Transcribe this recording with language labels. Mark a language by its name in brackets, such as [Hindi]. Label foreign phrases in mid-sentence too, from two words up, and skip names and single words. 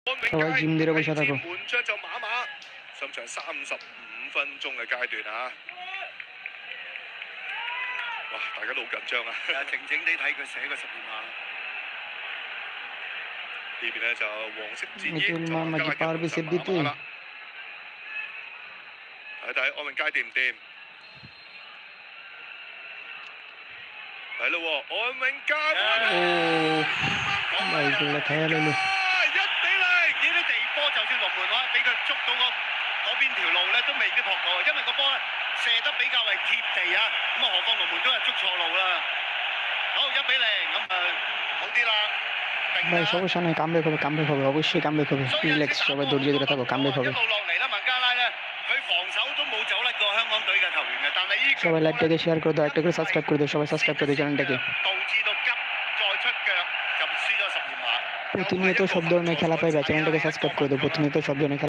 [Bangla] সবাই জিম ধরে বসে থাকো। [Cantonese] 門將就馬馬，上場35分鐘嘅階段啊！哇！大家都好緊張啊！靜靜地睇佢寫個12碼。呢邊咧就黃色戰衣， [Bangla] মিতুল [Cantonese] 就 [Bangla] মামা [Cantonese] 加 [Bangla] কি [Cantonese] 拉 [Bangla] পারবে [Cantonese] 嘅 [Bangla] সেভ [Cantonese] 馬 [Bangla] দিতে? [Cantonese] 馬啦。睇睇安永佳掂唔掂？係咯喎，安永佳。 [Bangla] ও ভাই গুলো খেয়াল হলো। [Cantonese] 1-0，呢啲地波就算龍門話俾佢捉到嗰邊條路咧，都未必撲到，因為個波咧射得比較係貼地啊。咁啊，何況龍門都係捉錯路啦。好1-0，咁好啲啦。 [Bangla] ভাই সমস্যা নাই, কামব্যাক হবে, কামব্যাক হবে, অবশ্যই কামব্যাক হবে। রিল্যাক্স, সবাই ধৈর্য ধরে থাকো, কামব্যাক হবে। [Cantonese] 一路落嚟啦，孟加拉咧，佢防守都冇走甩過香港隊嘅球員嘅，但係呢 [Bangla] সবাই লাইভটাকে শেয়ার করে দাও, একটা করে সাবস্ক্রাইব করে দাও, সবাই সাবস্ক্রাইব করে দাও চ্যানেলটাকে। [Cantonese] 導致到急再出腳就輸咗12碼。 [Bangla] প্রতিনিয়ত সব ধরনের খেলা পাইবা, চ্যানেলটাকে সাবস্ক্রাইব করে দাও, প্রতিনিয়ত সব ধরনের